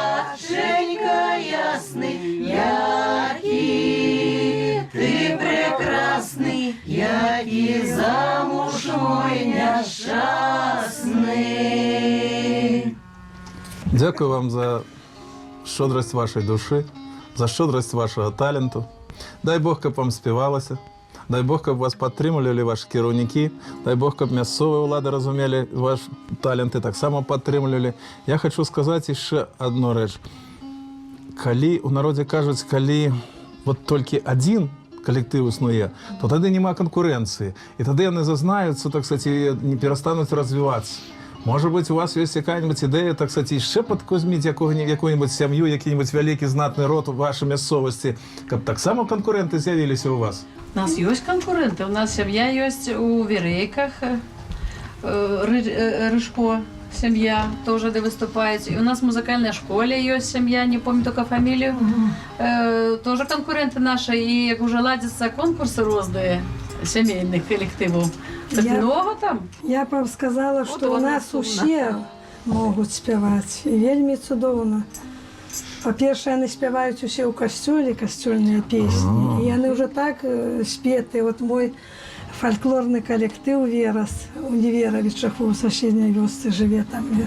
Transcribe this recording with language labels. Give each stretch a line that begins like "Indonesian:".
Russian: Месяченька ясный, який ты прекрасный, який замуж мой несчастный.
Ukrainian: Дякую вам за щодрость вашої душі, за щодрость вашого таленту. Дай Бог, каб вам співалося.
Belarusian: дай Бог, каб вас падтрымлівалі ваши кіраўнікі, дай Бог, каб мясцовыя ўлады разумелі ваш талент і таксама падтрымлівалі. Я хочу сказаць яшчэ одну рэч. Калі у народзе кажуць, калі вот толькі адзін калектыў існуе, то тады няма канкурэнцыі. І тады яны зазнаюцца,
Russian: так сказать,
Belarusian: і не перастануць развівацца.
Russian: Может быть, у вас есть какая-нибудь идея, так сказать, еще подкузмить какую-нибудь семью, какой-нибудь великий знатный род в вашей местности, как
Belarusian: так само конкуренты з'явились у вас?
Russian: У нас есть конкуренты. У нас семья есть у Верейках, Рыжко семья тоже выступает. И у нас в музыкальной школе есть семья, не помню только фамилию. Тоже конкуренты наши. И уже ладятся конкурсы разные семейных коллективов. Так много там?
Belarusian: Я б вам сказала, што ў нас усе могуць спяваць. І вельмі цудоўна. Па-першае, яны спяваюць усе ў касцёле, касцёльныя песні. І яны ўжо так спеты. Вот мой фальклорны калектыў «Верас» Універавічах у суседняй вёсцы жыве там.